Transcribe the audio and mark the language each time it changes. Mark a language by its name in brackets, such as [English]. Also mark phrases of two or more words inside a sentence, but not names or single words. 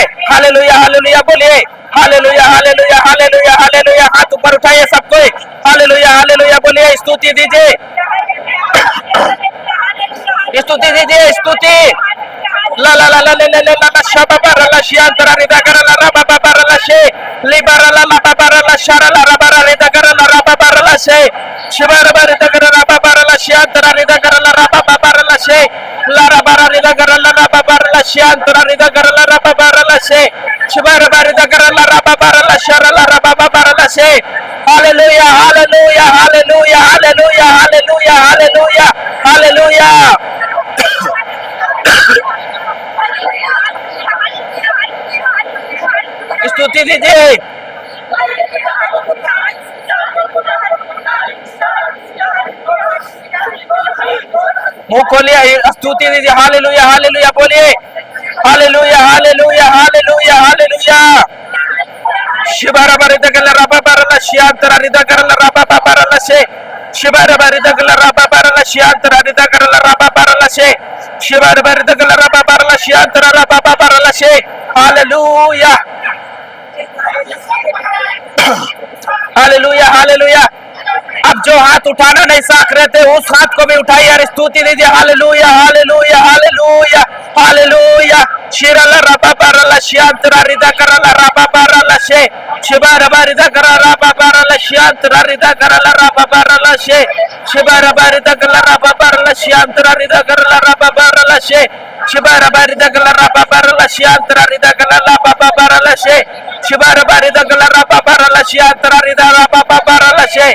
[Hindi] हालेलुया हालेलुया बोलिए। हालेलुया हालेलुया हालेलुया हालेलुया। हाथ ऊपर उठाइए सब कोई। हालेलुया हालेलुया बोलिए। स्तुति दीजिए। स्तुति दीजिए। स्तुति ला ला ला ला ले ले ले ला ला शबा बारा ला शियांतरा रिदा करा ला रबा बारा ला शे लिबारा ला ला बारा ला शारा ला रबा रिदा करा ला रबा बारा ला शे शिबारा बारा रिदा करा रबा बारा ला शियांतरा रिदा करा ला रबा बारा ला शे ला रबा रिदा करा ला रबा बारा ला शियांतरा रिदा करा ला रबा बारा ला शे शिबारा बारा रिदा करा ला रबा बारा ला शारा ला रबा बारा ला शे। हालेलुया हालेलुया हालेलुया हालेलुया हालेलुया हालेलुया हालेलुया। स्तुति दीजिए। मुंह खोलिए। स्तुति दीजिए। हालेलुया हालेलुया बोलिए। हालेलुया हालेलुया हालेलुया हालेलुया। शिबारा बारिदा गला रबा बारा ला शियांतरा रिदा करला रबा बारा ला शे शिबारा बारिदा गला रबा बारा ला शियांतरा रिदा करला रबा बारा ला शे शिबारा बारिदा गला रबा बारा ला शियांतरा रबा बारा ला शे। हालेलुया हालेलुया हालेलुया। अब जो हाथ उठाना नहीं साख रहे थे उस हाथ को भी उठाइए और स्तुति दीजिए। हालेलुया हालेलुया हालेलुया हालेलुया। शिरला रबा बारा ला शियांतरा रिदा करला रबा बारा ला शे शिबारा बारिदा करा रबा बारा ला शियांतरा रिदा करला रबा बारा ला शे शिबारा बारिदा गला रबा बारा ला शियांतरा रिदा करला रबा बारा ला शे शिबारा बारिदा गला रबा बारा ला शियांतरा रिदा करला रबा बारा ला शे शिबारा बारिदा गला रबा बारा ला शियांतरा रिदा रबा बारा ला शे।